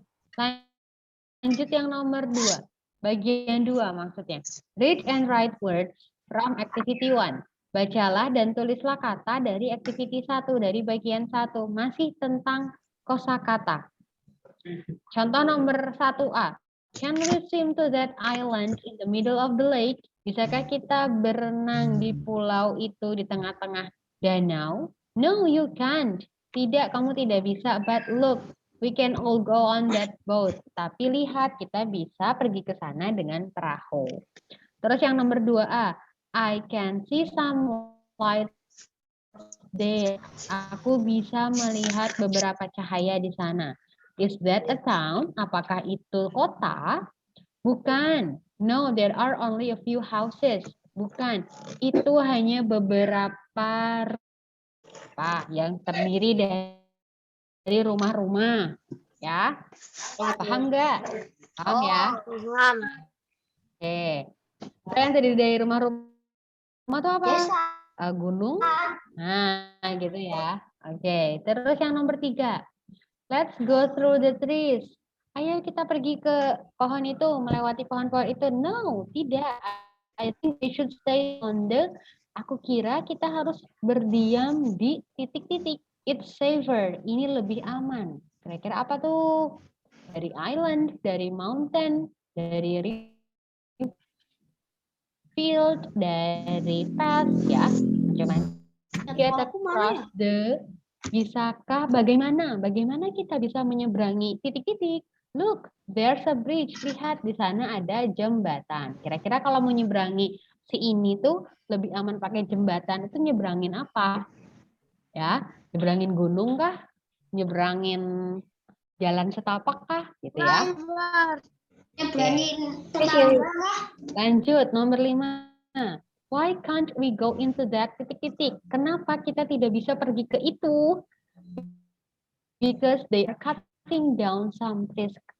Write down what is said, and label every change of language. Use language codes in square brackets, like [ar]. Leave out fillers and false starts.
[id] Sekarang lanjut yang nomor 2. Bagian 2 maksudnya. [en] Read and write words from activity 1. [id] Bacalah dan tulislah kata dari activity 1, dari bagian 1. Masih tentang kosakata. Contoh nomor 1A. [en] Can we swim to that island in the middle of the lake? [id] Bisakah kita berenang di pulau itu di tengah-tengah danau? [en] No, you can't. [id] Tidak, kamu tidak bisa. [en] But look, we can all go on that boat. [id] Tapi lihat, kita bisa pergi ke sana dengan perahu. Terus yang nomor 2A, [en] I can see some light there. [id] Aku bisa melihat beberapa cahaya di sana. [en] Is that a town? [id] Apakah itu kota? Bukan. [en] No, there are only a few houses. [id] Bukan. Itu hanya beberapa yang terdiri dari rumah-rumah. Ya. Paham nggak? Paham ya? Paham. Oke. Yang terdiri dari rumah-rumah itu apa? Desa. Gunung. Nah, gitu ya. Oke. Terus yang nomor 3. [en] Let's go through the trees. [id] Ayo kita pergi ke pohon itu, melewati pohon-pohon itu. No, tidak. [en] I think we should stay on the. [id] Aku kira kita harus berdiam di titik-titik. [en] It's safer. [id] Ini lebih aman. Kira-kira apa tuh? Dari island, dari mountain, dari field, dari path, ya. Macam-macam. [en] Get across the. [id] Bisakah bagaimana? Bagaimana kita bisa menyeberangi titik-titik? [en] Look, there's a bridge. [id] Lihat di sana ada jembatan. Kira-kira kalau mau nyeberangi si ini tuh lebih aman pakai jembatan itu nyeberangin apa? Ya, nyeberangin gunung kah? Nyeberangin jalan setapak kah? Gitu ya. Nyebrangin tetangga. Lanjut, nomor 5. [en] Why can't we go into that titik-titik? [id] Kenapa kita tidak bisa pergi ke itu? [en] Because they are cutting down some trees.